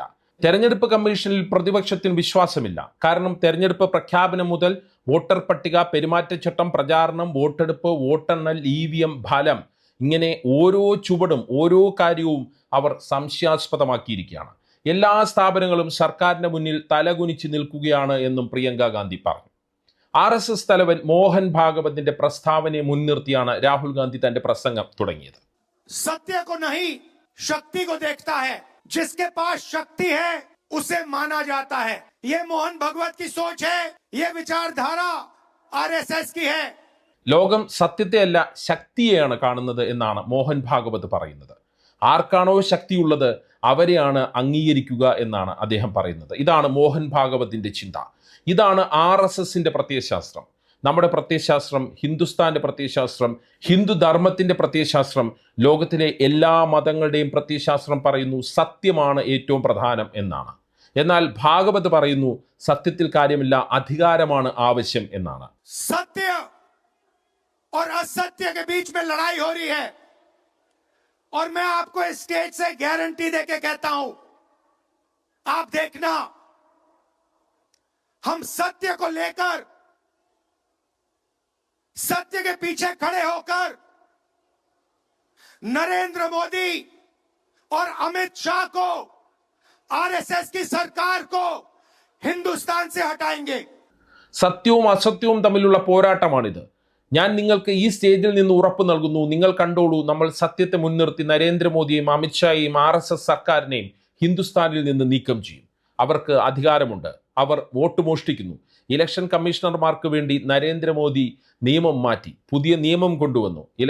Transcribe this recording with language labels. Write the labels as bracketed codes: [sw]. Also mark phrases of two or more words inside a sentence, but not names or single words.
[ml] തെരഞ്ഞെടുപ്പ് കമ്മീഷനിൽ പ്രതിപക്ഷത്തിന് വിശ്വാസമില്ല. കാരണം തെരഞ്ഞെടുപ്പ് പ്രഖ്യാപനം മുതൽ വോട്ടർ പട്ടിക, പെരുമാറ്റച്ചട്ടം, പ്രചാരണം, വോട്ടെടുപ്പ്, വോട്ടെണ്ണൽ, EVM ഫലം, ഇങ്ങനെ ഓരോ ചുവടും ഓരോ കാര്യവും അവർ സംശയാസ്പദമാക്കിയിരിക്കുകയാണ്. എല്ലാ സ്ഥാപനങ്ങളും സർക്കാരിന്റെ മുന്നിൽ തലകുനിച്ച് നിൽക്കുകയാണ് എന്നും പ്രിയങ്ക ഗാന്ധി പറഞ്ഞു. RSS തലവൻ മോഹൻ ഭാഗവതിന്റെ പ്രസ്താവനയെ മുൻനിർത്തിയാണ് രാഹുൽ ഗാന്ധി തന്റെ പ്രസംഗം തുടങ്ങിയത്. [hi] सत्य को नहीं, शक्ति को देखता है। जिसके पास शक्ति है उसे माना जाता है। ये मोहन भागवत की सोच है, ये विचारधारा RSS की है। [ml] ലോകം സത്യത്തെയല്ല ശക്തിയെയാണ് കാണുന്നത് എന്നാണ് മോഹൻ ഭാഗവത് പറയുന്നത്. ആർക്കാണോ ശക്തിയുള്ളത് അവരെയാണ് അംഗീകരിക്കുക എന്നാണ് അദ്ദേഹം പറയുന്നത്. ഇതാണ് മോഹൻ ഭാഗവതിന്റെ ചിന്ത. ഇതാണ് RSSന്റെ പ്രത്യയശാസ്ത്രം. നമ്മുടെ പ്രത്യയശാസ്ത്രം, ഹിന്ദുസ്ഥാന്റെ പ്രത്യയശാസ്ത്രം, ഹിന്ദു ധർമ്മത്തിന്റെ പ്രത്യയശാസ്ത്രം, ലോകത്തിലെ എല്ലാ മതങ്ങളുടെയും പ്രത്യയശാസ്ത്രം പറയുന്നു സത്യമാണ് ഏറ്റവും പ്രധാനം എന്നാണ്. എന്നാൽ ഭാഗവത് പറയുന്നു സത്യത്തിൽ കാര്യമില്ല, അധികാരമാണ് ആവശ്യം എന്നാണ്. [hi] सत्य और असत्य के बीच में लड़ाई हो रही है, और मैं आपको इस स्टेज से गारंटी देके कहता हूं, आप देखना, हम सत्य को लेकर, सत्य के पीछे खड़े होकर नरेंद्र मोदी और अमित शाह को, RSS की सरकार को हिंदुस्तान से हटाएंगे। [ml] സത്യവും അസത്യവും തമ്മിലുള്ള പോരാട്ടമാണിത്. ഞാൻ നിങ്ങൾക്ക് ഈ സ്റ്റേജിൽ നിന്ന് ഉറപ്പ് നൽകുന്നു. നിങ്ങൾ കണ്ടോളൂ, നമ്മൾ സത്യത്തെ മുൻനിർത്തി നരേന്ദ്രമോദിയെയും അമിത്ഷായെയും RSS സർക്കാരിനെയും ഹിന്ദുസ്ഥാനിൽ നിന്ന് നീക്കം ചെയ്യും. അവർക്ക് അധികാരമുണ്ട്. അവർ വോട്ട് മോഷ്ടിക്കുന്നു. ഇലക്ഷൻ കമ്മീഷണർമാർക്ക് വേണ്ടി നരേന്ദ്രമോദി നിയമം മാറ്റി, പുതിയ നിയമം കൊണ്ടുവന്നു.